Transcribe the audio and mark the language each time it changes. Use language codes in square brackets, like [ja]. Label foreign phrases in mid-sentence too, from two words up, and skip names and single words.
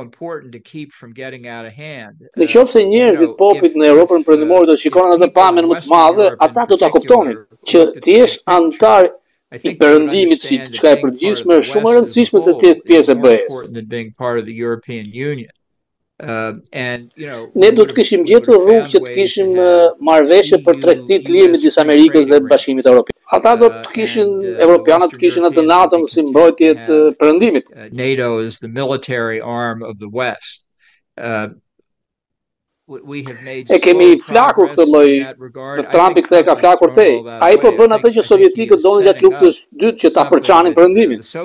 [sq] Nëse njerëzit popit në Europën Perëndimore do shikonin atë pamjen më të madhe, ata do ta kuptonin që të jesh antar i perëndimit si diçka e përgjithshme është shumë e rëndësishme se të jesh pjesë e BE-s. Ne do të kishim gjetur rrugë që të kishim marrëveshje për tregti të lirë midis Amerikës dhe Bashkimit Evropian. Ata do të kishin, evropianët kishin atë NATO si mbrojtje të perëndimit. [en] NATO is the military arm of the West. [sq] E kemi flakur këtë lloj, në Trumpi këtë e ka flakur tej. Ai po bën atë që sovjetikët donin gjatë luftës së dytë që ta përçanin perëndimin.